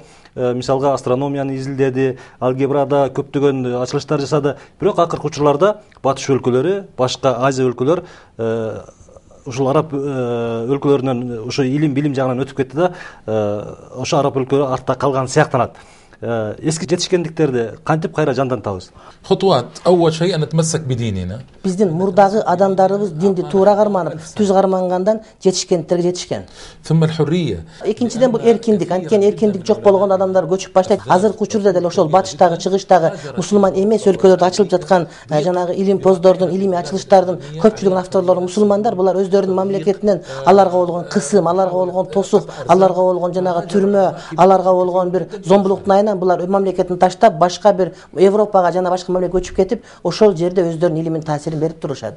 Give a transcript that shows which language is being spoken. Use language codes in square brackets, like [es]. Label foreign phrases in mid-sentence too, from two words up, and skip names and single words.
[ky] Мисалга астрономияны изилдеди, алгебрада көптөгөн ачылыштар жасады. Бирок акыркы учурларда батыш өлкөлөрү, башка Азия өлкөлөр ушул араб өлкөлөрүнөн ошо илим билим жагынан өтүп кетти да, ошо араб өлкөлөрү артта калган сыяктанат. Eski жетишкендиктерди кантип кайра жандантабыз? [ar] خطوات أول شيء أن نتمسك بديننا. [ky] Биздин мурдагы адамдарыбыз динди туура карманып, түз кармангандан жетишкендиктерге жетишкен. [ar] ثم الحرية. [ky] Экинчиден бул эркиндик, анткени эркиндик жок болгон адамдар көчүп баштайт. Азыркы учурда деле ошол батыштагы, чыгыштагы мусулман эмес өлкөлөрдө ачылып жаткан жанагы илимпоздордун, илимий ачылыштардын көпчүлүгүнүн авторлору мусулмандар. Булар өздөрүнүн мамлекетинен аларга болгон кысым, аларга болгон тосук, аларга болгон жанагы түрмө, аларга болгон бир зомбулуктун булар мамлекетин таштап, башка бир Европага жана башка мамлекетке көчүп кетип, ошол жерде өздөрүнүн илимин таасирин берип турушат.